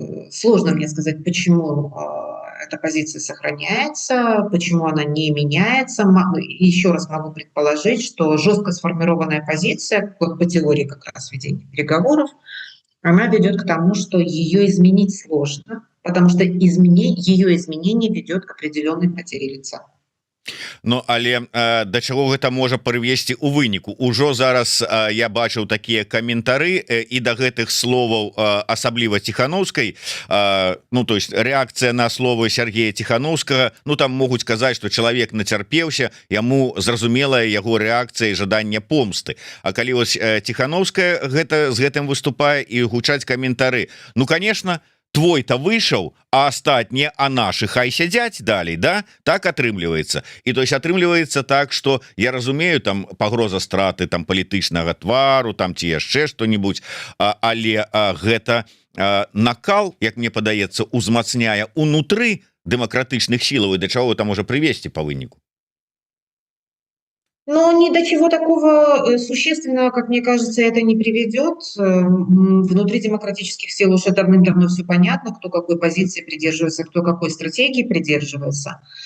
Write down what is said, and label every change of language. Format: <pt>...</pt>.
<ru>Сложно мне сказать, почему эта позиция сохраняется, почему она не меняется. Еще раз могу предположить, что жестко сформированная позиция, по теории как раз ведения переговоров, она ведет к тому, что ее изменить сложно, потому что ее изменение ведет к определенной потере лица.</ru> <be>Ну але да чаго гэта можа прывесці у выніку ужо зараз я бачыў такія каментары і да гэтых словаў асабліва Тихановскай, ну то есть реакцыя на словы Сергея Тихановскага, ну там могуць сказаць, что чалавек нацярпеўся, яму зразумелая яго рэакцыя і жаданне помсты. А калі вось Тихановская з гэтым выступае і гучаць каментары, ну конечно, твой-то вышел, а астатние, а наши хай сядзяць далей, да, так атрымліваецца. І то есть атрымліваецца так, что я разумею, там пагроза страты там палітычнага твару, там ці яшчэ што-нибудь, але гэта накал, як мне падаецца, узмацняе унутры дэмакратычных сілаў, і да чаго это можа прывесці па выніку.</be> <ru>Но ни до чего такого существенного, как мне кажется, это не приведет. Внутри демократических сил уже давным-давно все понятно, кто какой позиции придерживается, кто какой стратегии придерживается.</ru>